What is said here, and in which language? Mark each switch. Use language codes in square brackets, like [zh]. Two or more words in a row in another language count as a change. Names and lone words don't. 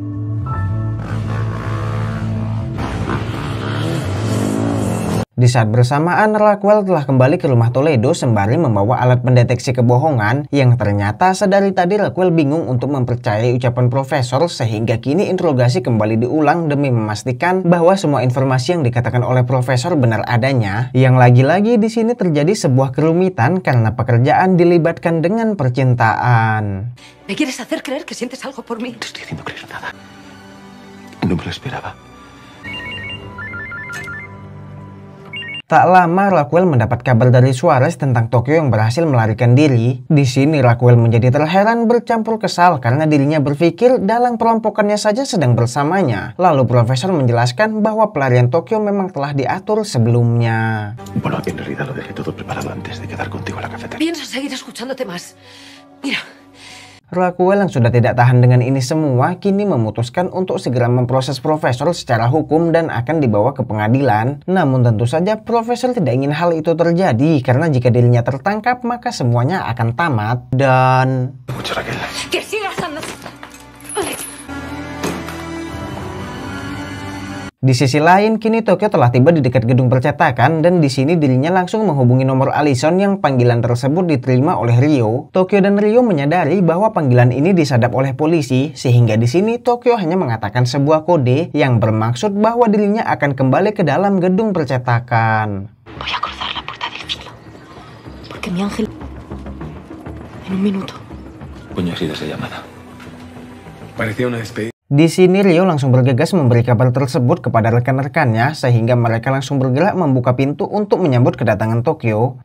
[id] Di saat bersamaan, Raquel telah kembali ke rumah Toledo sembari membawa alat pendeteksi kebohongan yang ternyata sedari tadi Raquel bingung untuk mempercayai ucapan profesor sehingga kini interogasi kembali diulang demi memastikan bahwa semua informasi yang dikatakan oleh profesor benar adanya. Yang lagi-lagi di sini terjadi sebuah kerumitan karena pekerjaan dilibatkan dengan percintaan. [es] ¿Me quieres hacer creer que sientes algo por mí? No estoy haciendo creer nada. No me lo esperaba. [id] Tak lama Raquel mendapat kabar dari Suarez tentang Tokyo yang berhasil melarikan diri. Di sini Raquel menjadi terheran bercampur kesal karena dirinya berpikir dalang perampokannya saja sedang bersamanya. Lalu profesor menjelaskan bahwa pelarian Tokyo memang telah diatur sebelumnya. [es] Bueno, en realidad lo dejé todo preparado antes de quedar contigo en la cafetería. Pienso seguir escuchándote más. Mira. [id] Raquel yang sudah tidak tahan dengan ini semua kini memutuskan untuk segera memproses profesor secara hukum dan akan dibawa ke pengadilan. Namun tentu saja profesor tidak ingin hal itu terjadi karena jika dirinya tertangkap maka semuanya akan tamat dan... [es] Que sigas andando. [id] Di sisi lain, kini Tokyo telah tiba di dekat gedung percetakan dan di sini dirinya langsung menghubungi nomor Allison yang panggilan tersebut diterima oleh Ryo. Tokyo dan Ryo menyadari bahwa panggilan ini disadap oleh polisi, sehingga di sini Tokyo hanya mengatakan sebuah kode yang bermaksud bahwa dirinya akan kembali ke dalam gedung percetakan. [es] Voy a cruzar la puerta del cielo, porque mi ángel en un minuto. Coño, ha sido esa llamada. Parecía una despedida. [id] Di sini Ryo langsung bergegas memberi kabar tersebut kepada rekan-rekannya sehingga mereka langsung bergerak membuka pintu untuk menyambut kedatangan Tokyo.